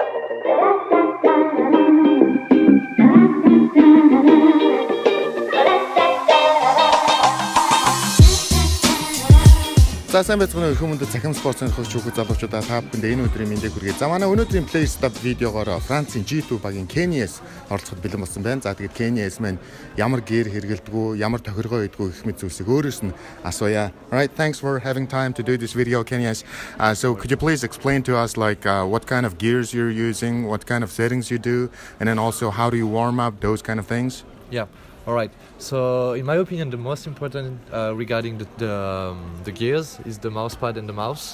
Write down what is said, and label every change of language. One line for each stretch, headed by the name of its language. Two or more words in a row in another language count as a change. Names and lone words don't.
Mongolian: За сайн байцгаана уу хүмүүст Цахим спортын хөгжиж өгөх залуучуудаа та бүхэнд энэ өдрийн мэндийг хүргэе. За манай өнөөдрийн PlayerSETUP видеогоор Францын G2 багийн kennyS оролцоход бэлэн болсон байна. За тэгээд kennyS маань ямар гэр хэрэгэлдэг үү, ямар тохиргоо идэх үү гэх мэт зүйлсийг өөрөөс нь асууя.
English: Alright, thanks for having time to do this video, kennyS. So could you please explain to us what kind of gears you're using, what kind of settings you do, and then also how do you warm up, those kind of things? Yeah. All right. So, in my opinion, the most important regarding the gears is the mousepad and the mouse.